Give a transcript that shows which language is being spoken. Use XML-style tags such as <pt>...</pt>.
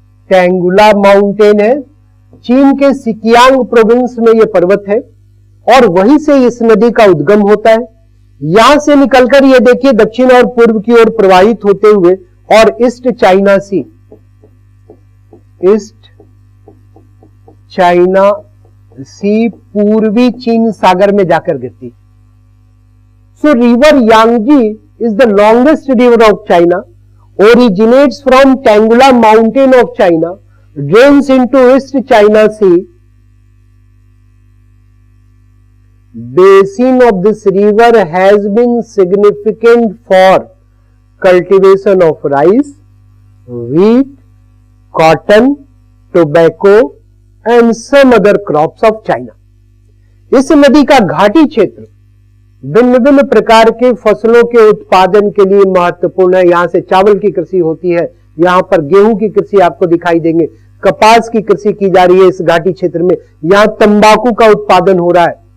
<hi>टेंगुला mountain है, चीन के सिकियांग प्रोविंस में यह पर्वत है, और वहीं से इस नदी का उद्गम होता है। यहां से निकलकर ये देखिए दक्षिण और पूर्व की ओर प्रवाहित होते हुए और ईस्ट चाइना सी, ईस्ट चाइना सी पूर्वी चीन सागर में जाकर गिरती।</hi> <en>So river Yangtze is the longest river of China, originates from Tangula mountain of China, drains into East China Sea. Basin of this river has been significant for cultivation of rice, wheat, cotton, tobacco and some other crops of China.</en> <hi>इस नदी का घाटी क्षेत्र भिन्न भिन्न प्रकार के फसलों के उत्पादन के लिए महत्वपूर्ण है। यहां से चावल की कृषि होती है, यहां पर गेहूं की कृषि आपको दिखाई देंगे, कपास की कृषि की जा रही है इस घाटी क्षेत्र में, यहां तंबाकू का उत्पादन हो रहा है।</hi>